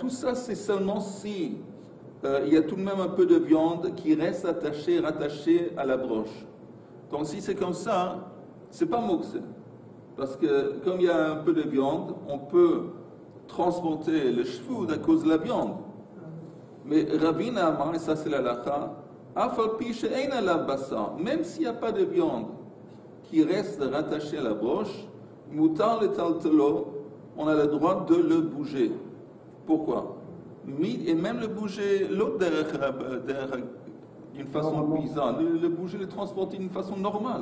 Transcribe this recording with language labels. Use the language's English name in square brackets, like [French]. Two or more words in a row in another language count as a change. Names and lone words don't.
[French] Tout ça, c'est seulement si il y a tout de même un peu de viande qui reste rattachée à la broche. Donc si c'est comme ça, c'est pas moksé. Parce que comme il y a un peu de viande, on peut transporter le shfoud à cause de la viande. Mais Ravina Amar, et ça c'est la lacha, [Hebrew] אף על פי שאין עליו בשר, [French] même s'il n'y a pas de viande qui reste rattachée à la broche, [Hebrew] מותר לטלטלו, [French] on a le droit de le bouger. Pourquoi? Et même le bouger, l'autre d'une façon bizarre, le bouger, le transporter d'une façon normale.